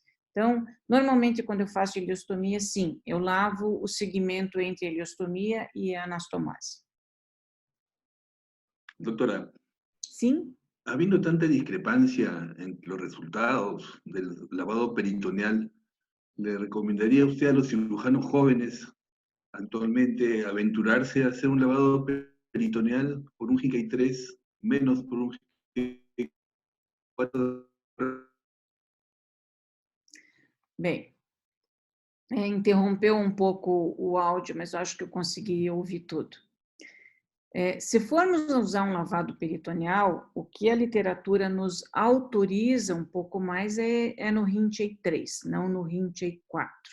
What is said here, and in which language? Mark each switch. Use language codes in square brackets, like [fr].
[pt] Então, normalmente quando eu faço ileostomia, sim, eu lavo o segmento entre a ileostomia e a anastomose. [es] Doctora. [pt] Sim. [es] Habiendo tanta discrepancia entre los resultados del lavado peritoneal, ¿le recomendaría usted a los cirujanos jóvenes actualmente aventurarse a hacer un lavado peritoneal por un GK3 menos por un GK4? [pt] Bem, interrompeu um pouco o áudio, mas eu acho que eu consegui ouvir tudo. Se formos usar um lavado peritoneal, o que a literatura nos autoriza um pouco mais é no Rinchey 3, não no Rinchey 4.